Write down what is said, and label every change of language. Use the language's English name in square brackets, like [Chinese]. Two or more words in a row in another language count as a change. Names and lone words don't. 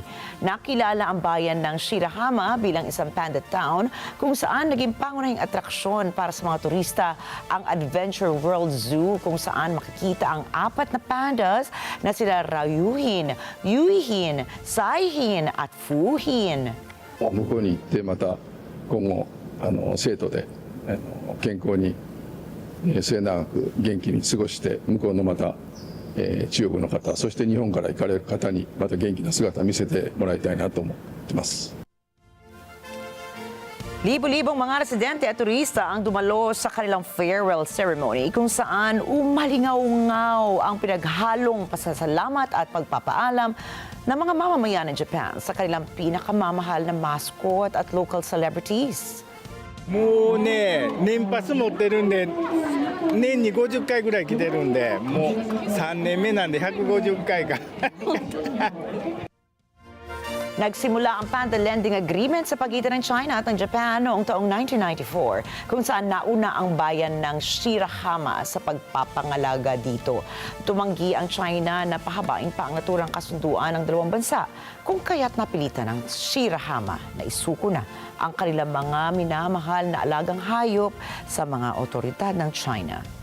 [Filipino] Nakilala ang bayan ng Shirahama bilang isang [English] panda town [Filipino] kung saan naging pangunahing atraksyon para sa mga turista ang Adventure World Zoo kung saan makikita ang 4 na pandas na sila Ryuhin, Yuihin, Saihin at Fuhin. [Japanese] 向こうに行ってまた今後生徒で健康に末永く元気に過ごして向こうのまた中国の方そして日本から行かれる方にまた元気な姿を見せてもらいたいなと思ってます。 [Filipino] Libo-libong mga residente at turista ang dumalo sa kanilang [English] farewell ceremony [Filipino] kung saan umalingaw-ngaw ang pinaghalong pasasalamat at pagpapaalam ng mga mamamayan ng Japan sa kanilang pinakamamahal na mascot at [English] local celebrities. [Japanese] もうね、年パス持ってるんで、年に50回ぐらい来てるんで、もう3年目なんで150回か。 [Filipino] Nagsimula ang [English] panda lending agreement [Filipino] sa pagitan ng China at ng Japan noong taong 1994 kung saan nauna ang bayan ng Shirahama sa pagpapangalaga dito. Tumanggi ang China na pahabain pa ang naturang kasunduan ng dalawang bansa kung kaya't napilitan ng Shirahama na isuko na ang kanilang mga minamahal na alagang hayop sa mga otoridad ng China.